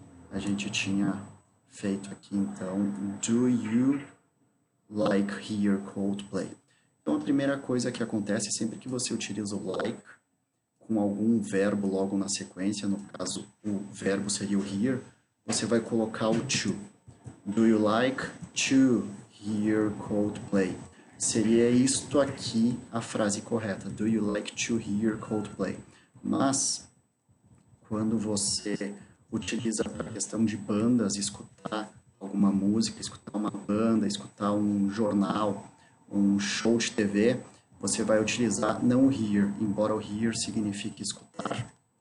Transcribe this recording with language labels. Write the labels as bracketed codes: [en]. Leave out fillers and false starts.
[pt] A gente tinha feito aqui, então, [en] do you like hear Coldplay? [pt] Então, a primeira coisa que acontece sempre que você utiliza o like com algum verbo logo na sequência, no caso, o verbo seria o hear, você vai colocar o to. [en] Do you like to hear Coldplay? [pt] Seria isto aqui a frase correta. [en] Do you like to hear Coldplay? [pt] Mas, quando você utiliza para a questão de bandas, escutar alguma música, escutar uma banda, escutar um jornal, um show de TV, você vai utilizar não o hear, embora o hear signifique escutar.